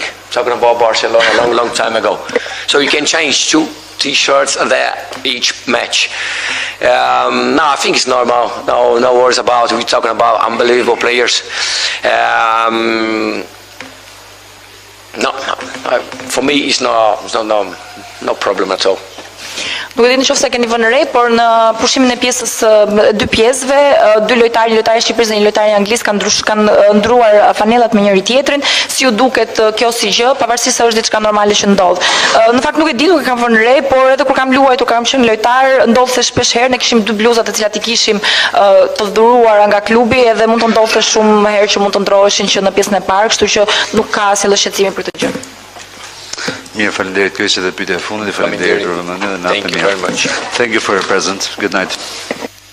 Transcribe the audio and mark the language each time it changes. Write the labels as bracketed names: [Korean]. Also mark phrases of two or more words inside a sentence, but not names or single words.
[English] Talking about Barcelona a long time ago. So you can change 2 t-shirts there each match. No, I think it's normal. No worries about it. We're talking about unbelievable players. No, for me it's no problem at all. [Albanian] Nuk e di nëse keni vënë re, por në pushimin e pjesës 2 pjesëve, 2 lojtarë shqiptar dhe një lojtar anglisë kanë ndruar fanellat me njëri tjetrin. Si ju duket kjo si gjë, pavarësisht se është diçka normale që ndodh. Në fakt nuk e di, nuk e kam vënë re, por edhe kur kam luajtur, kam qenë lojtar, ndodh se shpesh herë ne kishim 2 bluzat të cilat i kishim të dhuruara nga klubi edhe mund të ndodhte shumë herë që mund të ndroheshin që në pjesën e parë, kështu që nuk ka asnjë shqetësim për këtë gjë. Mirë, faleminderit. Kjo ishte edhe pyetja e fundit. Faleminderit për vëmendjen dhe natën e mirë. [English] Thank you very much. Thank you for your presence. Good night.